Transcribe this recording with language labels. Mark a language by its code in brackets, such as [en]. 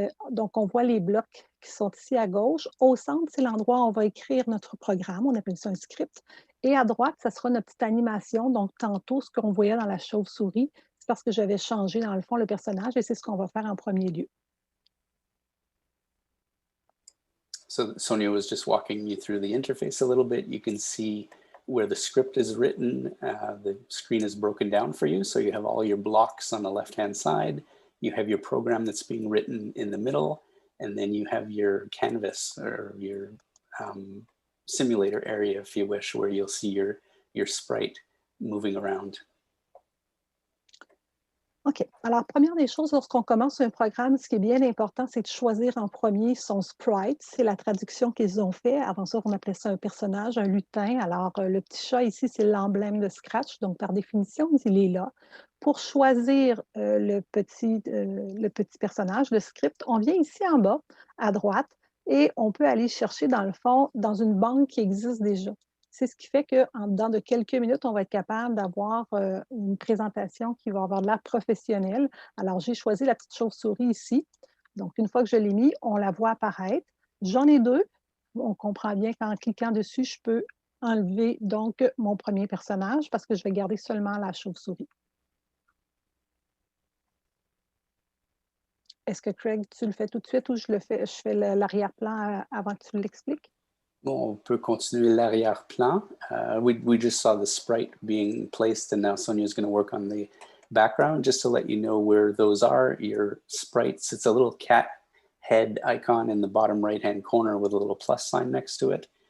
[fr] Donc, on voit les blocs qui sont ici à gauche. Au centre, c'est l'endroit où on va écrire notre programme. On appelle ça un script. Et à droite, ça sera notre petite animation. Donc, tantôt, ce qu'on voyait dans la chauve-souris, c'est parce que j'avais changé, dans le fond, le personnage et c'est ce qu'on va faire en premier lieu. [en] So Sonia was just walking you through the interface a little bit. You can see where the script is written, the screen is broken down for you. So you have all your blocks on the left-hand side. You have your program that's being written in the middle, and then you have your canvas or your simulator area, if you wish, where you'll see your sprite moving around. OK. [fr] Alors, première des choses, lorsqu'on commence un programme, ce qui est bien important, c'est de choisir en premier son sprite. C'est la traduction qu'ils ont fait. Avant ça, on appelait ça un personnage, un lutin. Alors, le petit chat ici, c'est l'emblème de Scratch. Donc, par définition, il est là. Pour choisir le petit personnage, le script, on vient ici en bas, à droite. et on peut aller chercher, dans le fond, dans une banque qui existe déjà. C'est ce qui fait qu'en dedans de quelques minutes, on va être capable d'avoir une présentation qui va avoir de l'air professionnelle. Alors, j'ai choisi la petite chauve-souris ici. Donc, une fois que je l'ai mis, on la voit apparaître. J'en ai deux. On comprend bien qu'en cliquant dessus, je peux enlever donc mon premier personnage parce que je vais garder seulement la chauve-souris. Est-ce que Craig, tu le fais tout de suite ou je fais l'arrière-plan avant que tu l'expliques? Bon, on peut continuer l'arrière-plan. [en] We just saw the sprite being placed, and now Sonia is going to work on the background. Just to let you know where those are, your sprites. It's a little cat head icon in the bottom right-hand corner with a little plus sign next to it.